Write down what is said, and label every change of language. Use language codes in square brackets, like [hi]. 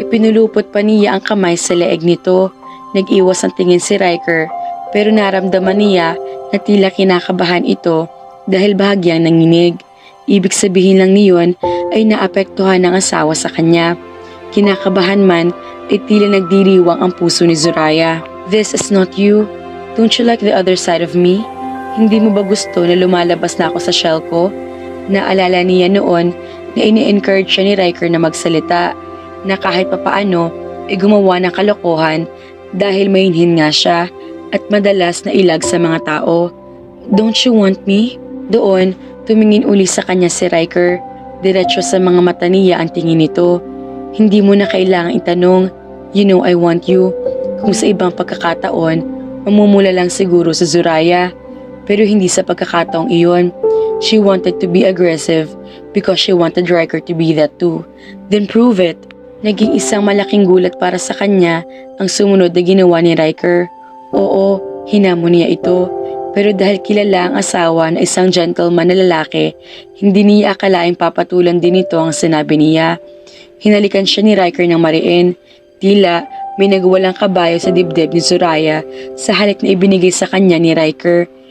[tl] Ipinulupot pa niya ang kamay sa leeg nito. Nag-iwas ang tingin si Riker pero naramdaman niya na tila kinakabahan ito dahil bahagyang nanginig. Ibig sabihin lang niyon ay naapektuhan ng asawa sa kanya. Kinakabahan man ay tila nagdiriwang ang puso ni Zoraya. [en] This is not you. Don't you like the other side of me? [tl] Hindi mo ba gusto na lumalabas na ako sa shell ko? Naalala niya noon na ini-encourage siya ni Riker na magsalita na kahit papaano ay gumawa ng kalokohan dahil mainhin nga siya at madalas na ilag sa mga tao. [en] Don't you want me? [tl] Doon, tumingin uli sa kanya si Riker. Diretso sa mga mata niya ang tingin nito. Hindi mo na kailangang itanong, [en] you know I want you. [tl] Kung sa ibang pagkakataon, mamumula lang siguro sa Zoraya. Pero hindi sa pagkakataong iyon. [en] She wanted to be aggressive because she wanted Riker to be that too. Then prove it. [tl] Naging isang malaking gulat para sa kanya ang sumunod na ginawa ni Riker. Oo, hinamon niya ito. Pero dahil kilala ang asawa na isang gentleman na lalaki, hindi niya akalaing papatulan din ito ang sinabi niya. Hinalikan siya ni Riker ng mariin. Tila may nagwalang kabayo sa dibdib ni Zoraya sa halik na ibinigay sa kanya ni Riker.